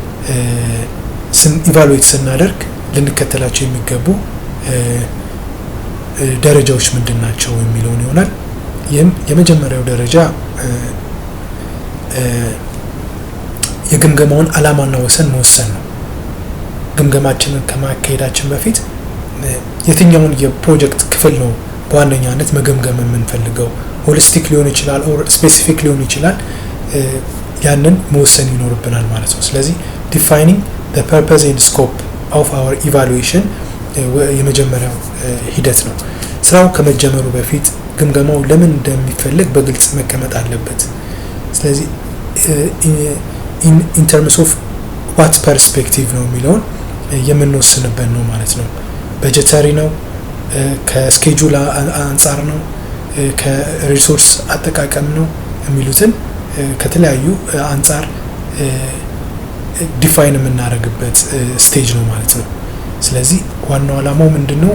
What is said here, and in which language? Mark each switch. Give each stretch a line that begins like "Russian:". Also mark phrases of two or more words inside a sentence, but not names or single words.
Amharic: ኢቫሉዌት ስናደርግ ልንከተላቸው የሚገቡ ደረጃዎች ምንድናቸው የሚለውን ይሆናል። ይህም የመጀመሪያው ደረጃ የግምገማውን ዓላማና ወሰን መወሰን ነው። ግምገማችንን ከማካሄዳችን በፊት የትኛውን የፕሮጀክት ክፍል ነው በዋነኛነት መገምገም የምንፈልገው? ሆሊስቲክ ሊሆን ይችላል ኦር ስፔሲፊክ ሊሆን ይችላል። ያንን መወሰን ይኖርብናል ማለት ነው። ስለዚህ
English: defining the purpose and scope of our evaluation
Amharic: የመጀመሪያው ሂደት ነው። ስራው ከመጀመሩ በፊት ግምገማው ለምን እንደሚፈልግ በግልጽ መቀመጥ አለበት። ስለዚህ
English: in terms of what perspective
Amharic: ነው የሚለውን የምንወስንበት ነው ማለት ነው። በጀተሪ ነው፣ ከስኬጁል አንጻር ነው፣ ከሪሶርስ አጠቃቀም ነው የሚሉትን ከተለያዩ አንጻር ዲፋይን የምናደርግበት ስቴጅ ነው ማለት ነው። ስለዚህ ዋናው ዓላማው ምንድነው?